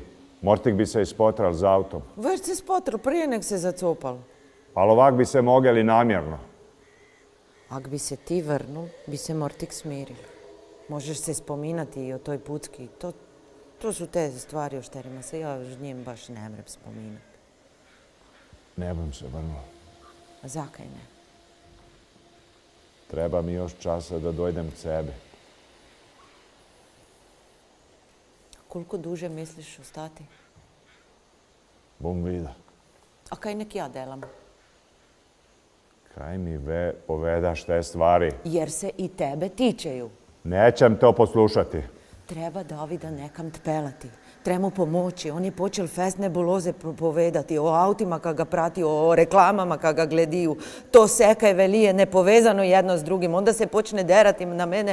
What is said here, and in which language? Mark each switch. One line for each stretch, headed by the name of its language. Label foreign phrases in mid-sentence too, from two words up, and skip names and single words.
Croatian: Mortik bi se ispotral z autom. Već se spotral prije nek se zacopal. Ali ovak bi se mogeli namjerno. Ak bi se ti vrnul, bi se Mortik smiril. Možeš se spominati i o toj pucki. To su te stvari o šterima se ja s njim baš ne mrem spominati. Ne bom se vrnuo. A zakaj ne? Treba mi još časa da dojdem k sebi. Koliko duže misliš ostati? Bom vida. A kaj nek ja delam? Kaj mi povedaš te stvari? Jer se i tebe tičeju. Nećem to poslušati. Treba Davida nekam tpelati. Treba mu pomoći. On je počel fest nebuloze povedati o autima kad ga prati, o reklamama kad ga glediju. To sekaj velije nepovezano jedno s drugim. Onda se počne derati na mene.